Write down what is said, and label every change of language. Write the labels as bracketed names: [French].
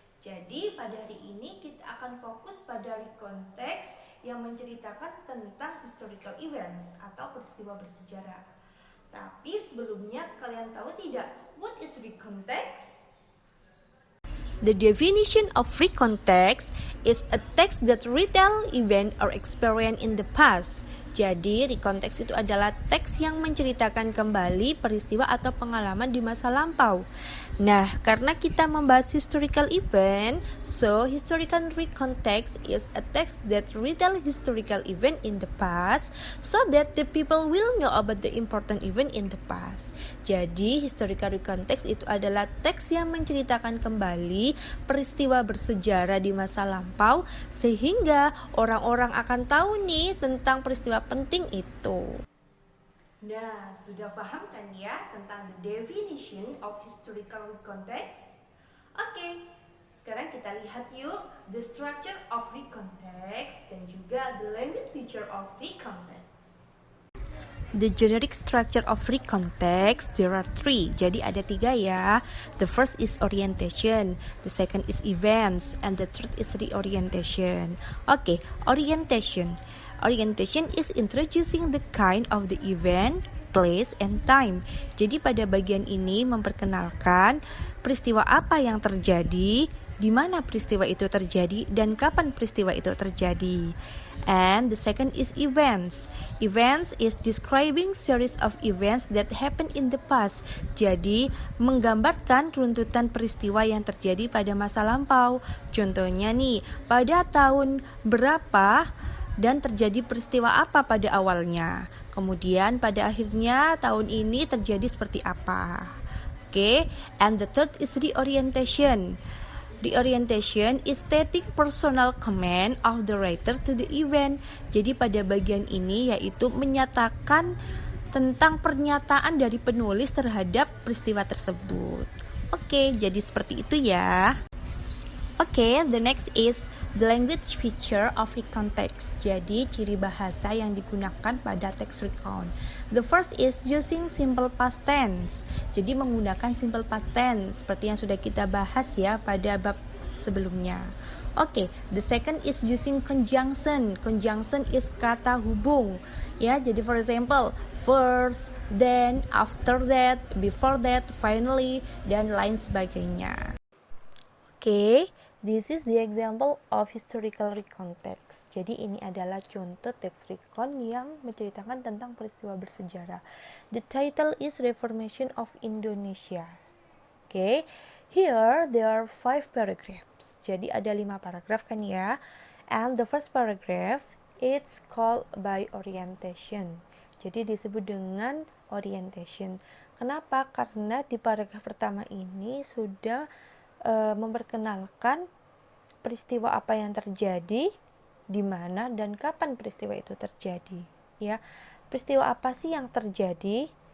[Indonesian] Jadi pada hari ini kita akan fokus pada recount text yang menceritakan tentang [English] historical events [Indonesian] atau peristiwa bersejarah. Tapi sebelumnya kalian tahu tidak [English] what is recount text? The definition of recount text is a text that retell event or experience in the past. [Indonesian] Jadi, recount text itu adalah teks yang menceritakan kembali peristiwa atau pengalaman di masa lampau. Nah, karena kita membahas [English] historical event, so historical recount text is a text that retell historical event in the past so that the people will know about the important event in the past. [Indonesian] Jadi, historical recount text itu adalah teks yang menceritakan kembali peristiwa bersejarah di masa lampau sehingga orang-orang akan tahu nih tentang peristiwa penting itu. Nah, sudah paham kan ya tentang [English] the definition of historical recount text? [Indonesian] Oke, sekarang kita lihat yuk [English] the structure of recount text [Indonesian] dan juga [English] the language feature of recount text. The generic structure of recount text, there are three. [Indonesian] Jadi ada tiga ya. [English] The first is orientation, the second is events, and the third is reorientation. Okay, orientation. Orientation is introducing the kind of the event, place, and time. [Indonesian] Jadi pada bagian ini memperkenalkan peristiwa apa yang terjadi, di mana peristiwa itu terjadi, dan kapan peristiwa itu terjadi. [English] And the second is events. Events is describing series of events that happen in the past. [Indonesian] Jadi, menggambarkan runtutan peristiwa yang terjadi pada masa lampau. Contohnya nih, pada tahun berapa dan terjadi peristiwa apa pada awalnya. Kemudian pada akhirnya tahun ini terjadi seperti apa. [English] Okay, and the third is reorientation. Reorientation is stating personal comment of the writer to the event. [Indonesian] Jadi pada bagian ini yaitu menyatakan tentang pernyataan dari penulis terhadap peristiwa tersebut. Oke, jadi seperti itu ya. [English] Oke, the next is the language feature of recount text. [Indonesian] Jadi ciri bahasa yang digunakan pada teks recount. [English] The first is using simple past tense. [Indonesian] Jadi menggunakan simple past tense seperti yang sudah kita bahas ya pada bab sebelumnya. [English] Oke, the second is using conjunction. Conjunction is [Indonesian] kata hubung. Ya, jadi [English] for example, first, then, after that, before that, finally, [Indonesian] dan lain sebagainya. [English] Oke, this is the example of historical recount text. [Indonesian] Jadi ini adalah contoh teks recount yang menceritakan tentang peristiwa bersejarah. [English] The title is Reformation of Indonesia. Oke, here there are 5 paragraphs. [Indonesian] Jadi ada 5 paragraf kan ya. [English] And the first paragraph it's called by orientation. [Indonesian] Jadi disebut dengan orientation. Kenapa? Karena di paragraf pertama ini sudah memperkenalkan peristiwa apa yang terjadi, di mana dan kapan peristiwa itu terjadi. Ya, peristiwa apa sih yang terjadi?